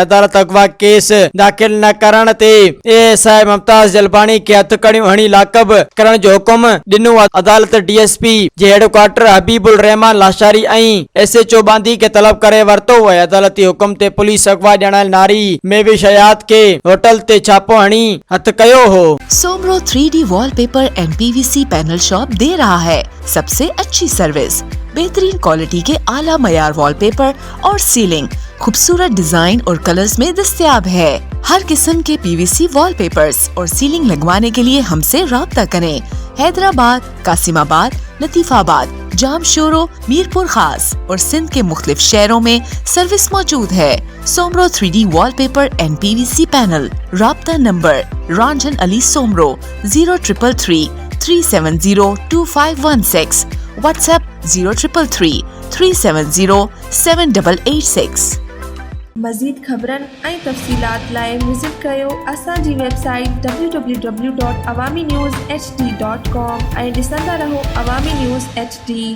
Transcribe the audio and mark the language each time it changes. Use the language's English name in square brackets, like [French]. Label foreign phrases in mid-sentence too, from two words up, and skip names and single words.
[Sindhi] अदालत अगवा केस दाख़िल न करण ते एएसआई मुमताज जलबानी खे हथकड़ियूं हणी लाकब करण जो हुकुम ॾिनो। अदालत डीएसपी जे हेडक्वार्टर हबीबुल रहमान लाशारी ऐं एसएचओ बांदी खे तलब करे वरितो वई। अदालती हुकुम ते पुलिस अगवा ॼाणायल नारी मेविश हयात खे होटल ते छापो हणी हथ कयो हो। [Urdu] سومرو 3D وال پیپر اینڈ پی وی سی پینل شاپ دے رہا ہے سب سے اچھی سروس، بہترین کوالٹی کے اعلیٰ معیار وال پیپر اور سیلنگ خوبصورت ڈیزائن اور کلرز میں دستیاب ہے. ہر قسم کے پی وی سی وال پیپرز اور سیلنگ لگوانے کے لیے ہم سے رابطہ کریں. حیدرآباد، قاسم آباد، لطیف آباد، جامشورو، میرپور خاص اور سندھ کے مختلف شہروں میں سروس موجود ہے. سومرو 3D وال پیپر اینڈ پی وی سی پینل. رابطہ نمبر رنجن علی سومرو 0333 370 2516. واٹس ایپ 0333 370 7886. [Sindhi] मज़ीद ख़बरन ऐं तफ़सीलात लाइ विज़िट कयो असांजी वेबसाइट www.awamiNewsHD.com ऐं ॾिसंदा रहो अवामी न्यूज़ HD।